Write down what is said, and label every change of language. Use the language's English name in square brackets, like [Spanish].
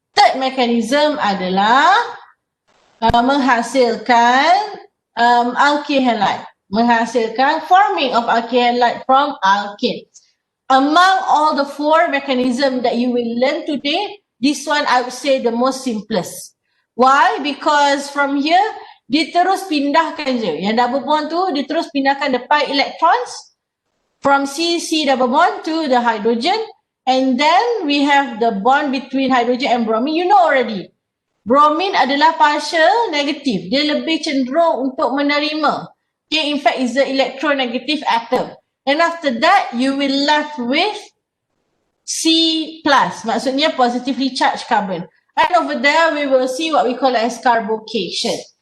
[English] Third mechanism [Malay] adalah menghasilkan alkyl halide. Menghasilkan [English] forming of alkyl halide from alkene. Among all the 4 mechanisms that you will learn today, this one I would say the most simplest. Why? Because from here, [Malay] dia terus pindahkan je. Yang double bond tu, dia terus pindahkan [English] the pi electrons from C double bond to the hydrogen. And then we have the bond between hydrogen and bromine. You know already. [Malay] Bromine adalah partial negative. Dia lebih cenderung untuk menerima. [English] Okay, in fact, it's the electronegative atom. And after that, you will left with C+, [Malay] maksudnya [English] positively charged carbon. And over there, we will see what we call as carbocation.